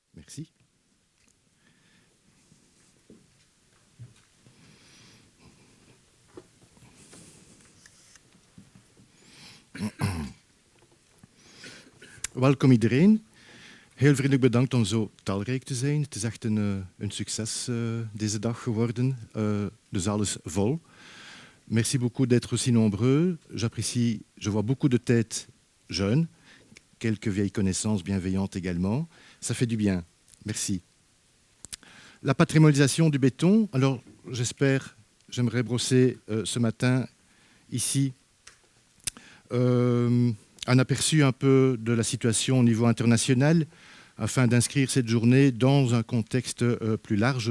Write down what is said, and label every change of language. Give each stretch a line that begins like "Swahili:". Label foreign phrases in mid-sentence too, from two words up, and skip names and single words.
Dutch: Merci. Welkom iedereen. Heel vriendelijk bedankt om zo talrijk te zijn. Het is echt een succes deze dag geworden. De zaal is vol.
French: Merci beaucoup d'être aussi nombreux. J'apprécie, je vois beaucoup de têtes jeunes, quelques vieilles connaissances bienveillantes également. Ça fait du bien. Merci. La patrimonialisation du béton. Alors, j'aimerais brosser ce matin ici un aperçu un peu de la situation au niveau international afin d'inscrire cette journée dans un contexte plus large.